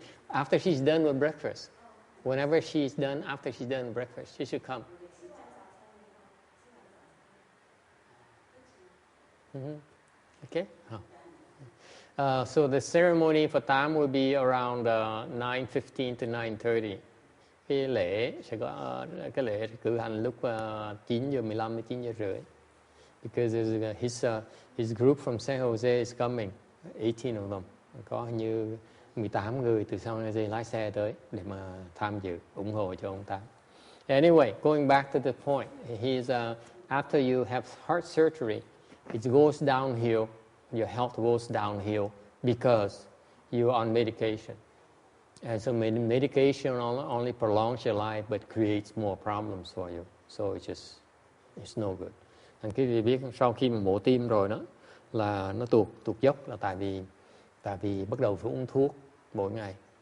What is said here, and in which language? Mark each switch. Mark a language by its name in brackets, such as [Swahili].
[English] After she's done with breakfast. Whenever she's done, after she's done with breakfast, she should come. Okay. So the ceremony for Tam will be around 9:15 to 9:30. [Vietnamese] Cái lễ sẽ có cử hành lúc 9:15 đến 9:30. [English] Because his group from San Jose is coming, 18 of them. [Vietnamese] Có như 18 người từ San Jose lái xe tới để mà tham dự, ủng hộ cho ông Tam. [English] Anyway, going back to the point, after you have heart surgery, it goes downhill, your health goes downhill because you're on medication. And so medication only prolongs your life but creates more problems for you. So it's no good. [Vietnamese] Anh quý vị biết sau khi mà mổ tim rồi đó là nó tụt dốc là tại vì bắt đầu phải uống thuốc mỗi ngày.